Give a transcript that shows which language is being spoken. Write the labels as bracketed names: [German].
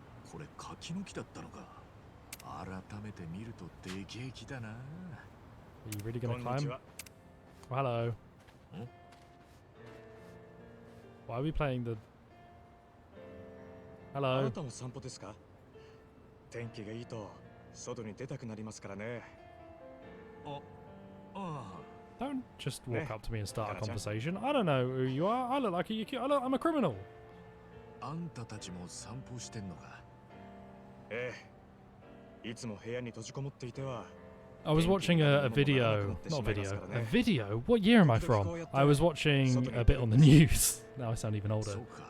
[Japanese] これ柿の木だったのか。改めて見るとでけえ木だな。 [English] Are you really gonna climb? Oh, hello. Why are we playing the... [Japanese] あ [English] Hello. [Japanese] なたも散歩ですか？天気がいいと外に出たくなりますからね。 [English] Don't just walk up to me and start a conversation. I don't know who you are. I look like I'm a criminal. [Japanese] あんたたちも散歩してんのか。ええ。いつも部屋に閉じこもっていては。 [English] I was watching a video, not a video, a video? What year am I from? I was watching a bit on the news. Now I sound even older.